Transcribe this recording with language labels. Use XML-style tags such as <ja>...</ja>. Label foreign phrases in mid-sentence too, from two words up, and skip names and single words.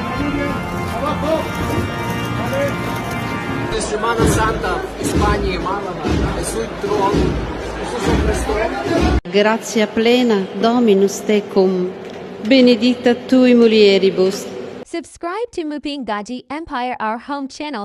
<it>Semana Santa, Spagna e Malava, e sul trono,</it> <la>Grazia plena, Dominus tecum, benedicta tui mulieribus.</la> <en>Subscribe to Mupingaji Empire, our home channel.</en>